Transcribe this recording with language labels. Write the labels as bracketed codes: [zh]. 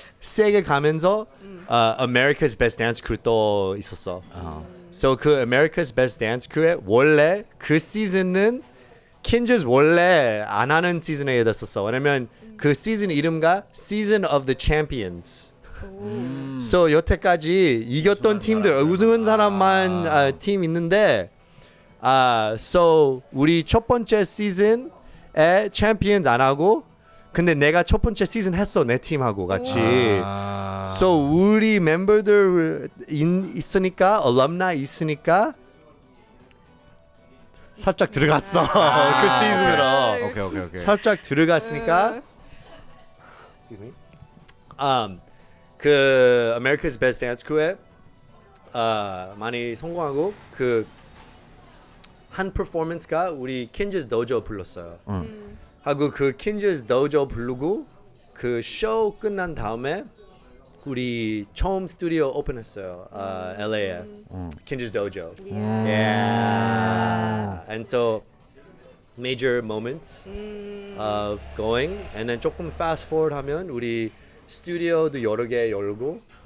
[ko] 세계 가면서 America's Best Dance Crew 또 있었어. So 그 America's Best Dance Crew에 원래 그 시즌은 Kinjaz 원래 안 하는 시즌에 됐었어. 왜냐면 그 시즌 이름가 Season of the Champions. So 여태까지 이겼던 팀들 우승한 사람만 팀 있는데 so 우리 첫 번째 시즌에 챔피언 안 하고 근데 내가 첫 번째 시즌 했어 내 팀하고 같이. So 우리 멤버들 있으니까 alumni 있으니까 살짝 들어갔어 그 시즌으로. 오케이. 살짝 들어갔으니까 그 America's Best Dance Crew에 많이 성공하고 그 한 퍼포먼스가 우리 Kinjaz Dojo 불렀어요. 하고 그 Kinjaz Dojo 부르고 그 쇼 끝난 다음에 우리 처음 스튜디오 오픈했어요. LA에 Kinjaz Dojo. Yeah. [en] And so major moments of going and then [ko] 조금 fast forward 하면 우리 스튜디오도 여러 개 열고